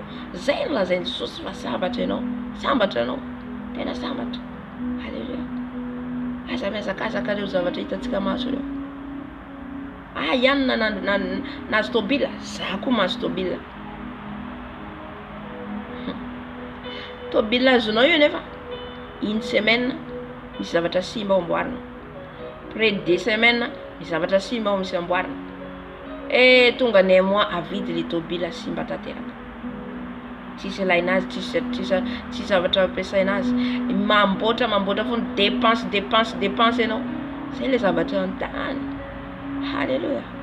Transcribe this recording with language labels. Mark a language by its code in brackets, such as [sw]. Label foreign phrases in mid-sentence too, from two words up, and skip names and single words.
[mg] Zay no lazainy Jesosy fa sambatra ianao, sambatra ianao, tena sambatra. Halleluja. Aza miazakazaka ireo zavatra hitantsika maso ireo. Ihany nahazo tôbila, za koa mahazo tôbila. Tôbila azonao io nefa [fr] une semaine [mg] misy zavatra simba ao amboarina. [fr] Près de 2 semaines [mg] misy zavatra simba ao misy amboarina. Tonga ny mois avidy le tôbila simba tanteraka. Tsisy ilaina azy, tsisy zavatra ampiasaina azy. Mamboatra foana, dépense ianao. Zay le zavatra ny tany. Halleluja.